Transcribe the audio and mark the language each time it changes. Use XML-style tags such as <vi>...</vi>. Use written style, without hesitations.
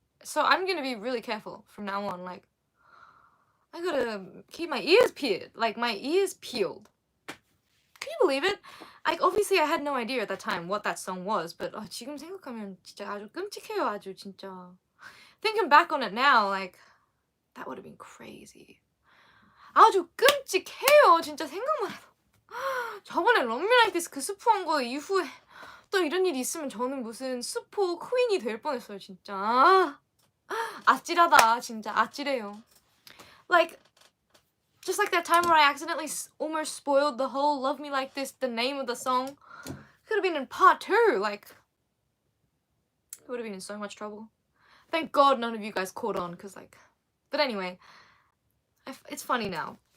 <en>So I'm gonna be really careful from now on. Like, I gotta keep my ears peeled. Like, my ears peeled. Can you believe it? Like, obviously I had no idea at that time what that song was, but</en> <ko>지금 생각하면 진짜 아주 끔찍해요, 아주 진짜.</ko> <en>Thinking back on it now, like, that would have been crazy.</en> <ko>아주 끔찍해요, 진짜 생각만 해도. 저번에 Love Me Like This 그 스포한 거 이후에 또 이런 일이 있으면 저는 무슨 스포 퀸이 될 뻔했어요, 진짜. 아찔하다, 진짜 아찔해요.</ko> <en>Like, just like that time where I accidentally almost spoiled the whole Love Me Like This, the name of the song. Could have been in part 2, like, it would have been in so much trouble. Thank God none of you guys caught on, because like, but anyway, it's funny now.</en>